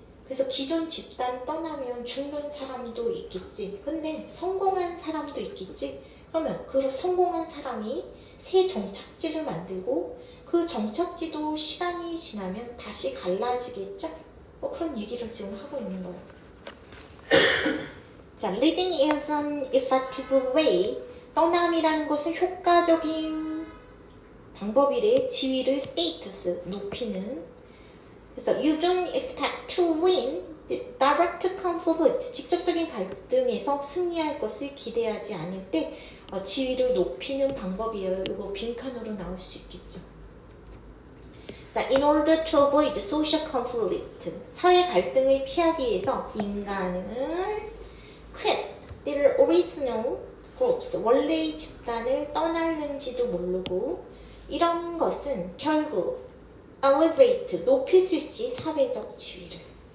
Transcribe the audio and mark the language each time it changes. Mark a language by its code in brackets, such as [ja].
[ko] 그래서 기존 집단 떠나면 죽는 사람도 있겠지. 근데 성공한 사람도 있겠지. 그러면 그 성공한 사람이 새 정착지를 만들고 그 정착지도 시간이 지나면 다시 갈라지겠죠? 그런 얘기를 지금 하고 있는 거예요. [en] 자, living is an effective way. [ko] 떠남이라는 것은 효과적인 방법이래. 지위를 status 높이는. [en] 그래서 you don't expect to win direct conflict. [ko] 직접적인 갈등에서 승리할 것을 기대하지 않을 때 지위를 높이는 방법이에요. 이거 빈칸으로 나올 수 있겠죠. 자, [en] in order to avoid social conflict, [ko] 사회 갈등을 피하기 위해서 인간은 [en] quit their original groups, [ko] 원래의 집단을 떠나는지도 모르고 이런 것은 결국 elevate, 높일 수 있지 사회적 지위를.